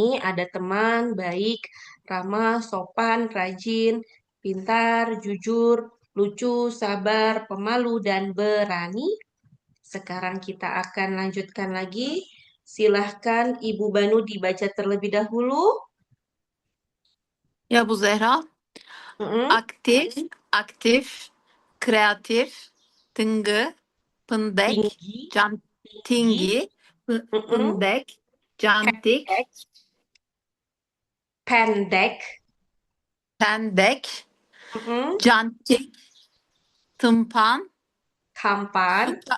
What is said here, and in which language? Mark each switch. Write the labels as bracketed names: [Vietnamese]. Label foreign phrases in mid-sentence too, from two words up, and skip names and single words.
[Indonesian] Ada teman, baik, ramah, sopan, rajin, pintar, jujur, lucu, sabar, pemalu, dan berani. Sekarang kita akan lanjutkan lagi. Silahkan Ibu Banu dibaca terlebih dahulu. Ya Bu Zehra. Mm-mm. Aktif, aktif, kreatif, tıngı, pındek, Tinggi, can, tinggi, tinggi, mm-mm. pındek, cantik, Pendek, pendek, mm-mm. cantik, tımpan, Tampan,